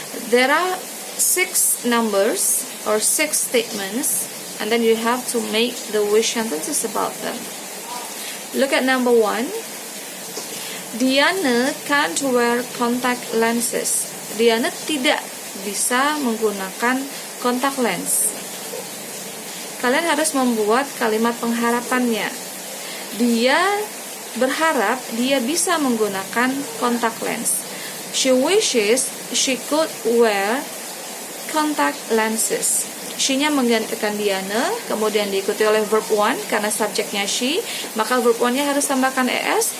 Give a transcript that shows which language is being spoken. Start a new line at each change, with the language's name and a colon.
English: There are 6 numbers or 6 statements, and then you have to make the wish sentences about them. Look at number 1. Diana can't wear contact lenses.
Indonesian: Diana tidak bisa menggunakan kontak lens. Kalian harus membuat kalimat pengharapannya. Dia berharap dia bisa menggunakan kontak lens.
English: She wishes she could wear contact lenses.
Indonesian: She-nya menggantikan Diana, kemudian diikuti oleh verb one karena subjeknya she, maka verb one-nya harus tambahkan es.